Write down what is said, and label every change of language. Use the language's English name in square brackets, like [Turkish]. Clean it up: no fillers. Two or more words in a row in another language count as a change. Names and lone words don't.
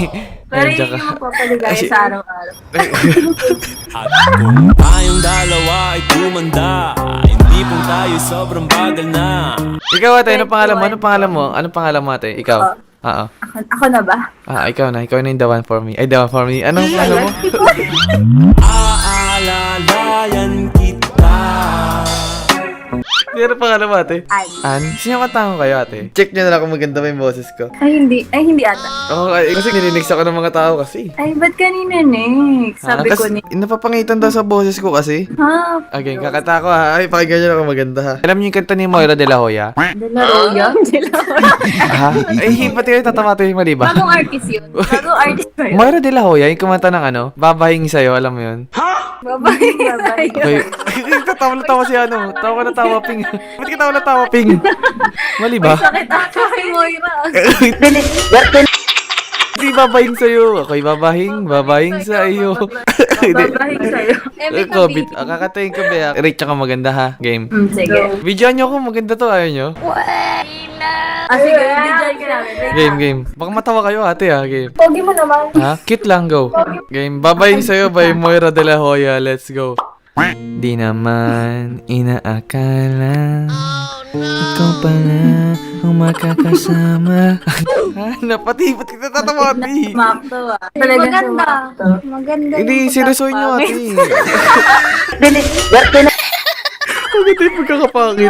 [Filipino] Pero Nandiyan yun yung magpapaligaya sa araw-araw. At kung tayong dalawa ay tumanda, hindi pong tayo sobrang bagal na. Ikaw, ate, ano pangalan mo? Anong pangalan mo? Anong pangalan mo, ate? Ikaw? Oo. Ako na ba? Ikaw na. Ikaw na yung [English] the one for me. Ay, the one for me. [Filipino] Anong pangalan mo? Aalalayan kita. Ano pangalan mo, ate? Ann. Sino katango kayo, ate? Check nyo na lang kung maganda ba yung boses ko. Ay, hindi ata. Oo, kasi nilinex ako ng mga tao kasi. Ay, ba't kanina, Nex? Sabi ko ni... Napapangitan daw sa boses ko kasi. Ha? Okay, kakata ko ha. Ay, pakinggan nyo lang kung maganda ha. Alam niyo yung kanta ni Moira de la Hoya? De La Roya? Ha? Ay, pati kayo tatawa tayo mali ba? Bagong artist yun. Bagong artist ba yun? Moira de la Hoya, yung kumanta ng ano, babahing sa'yo, alam mo yun? Babae. Babae. Okay. Tawa na tawa si ano. Tawa na tawa, Ping. Ba't ka tawa na tawa, Ping? Mali ba? Sakit ako kay Moira. Hindi babahing sa'yo. Ako'y babahing sa iyo. Babahing sa'yo. COVID. Kakatayin ko ba? Rate ka maganda ha. Game. Sige. Videoan nyo ko. Maganda to. Ayaw nyo? Sige. Bidyan ka namin. Game. Baka matawa kayo ate ha. Game. Pogi mo naman. Ha? Cute lang. Go. Game. Babahing sa'yo by Moira de la Hoya. [English] Let's go. [Filipino] Di naman inaakala ikaw pala ang makakasama. Napati, ba't kita tatawa, ate? Makto ah. Talagang Maganda. sumakto. Maganda. Hindi, seryosoy nyo, ate. Maganda yung pagkakapangit.